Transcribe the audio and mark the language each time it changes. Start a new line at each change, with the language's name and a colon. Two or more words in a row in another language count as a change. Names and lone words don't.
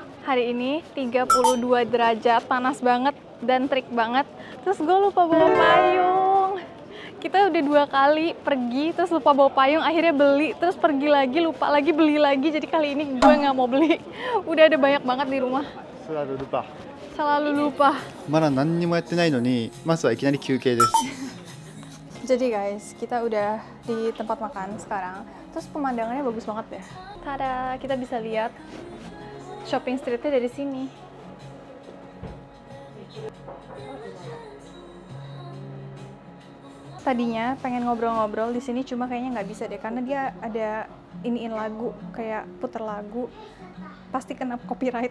Indonesian: Hari ini 32 derajat, panas banget dan trik banget. Terus gue lupa bawa payung. Kita udah 2 kali pergi, terus lupa bawa payung, akhirnya beli, terus pergi lagi, lupa lagi, beli lagi. Jadi kali ini gue nggak mau beli. Udah ada banyak banget di rumah. Selalu lupa.
Japanese: まだ何にもやってないのに、まずはいきなり休憩です。
Indonesian: Jadi guys, kita udah di tempat makan sekarang. Terus pemandangannya bagus banget ya. Tada, kita bisa lihat
English: shopping streetnya
Indonesian: dari sini. Tadinya pengen ngobrol-ngobrol di sini, cuma kayaknya nggak bisa deh, karena dia ada iniin lagu, kayak puter lagu, pasti kena copyright.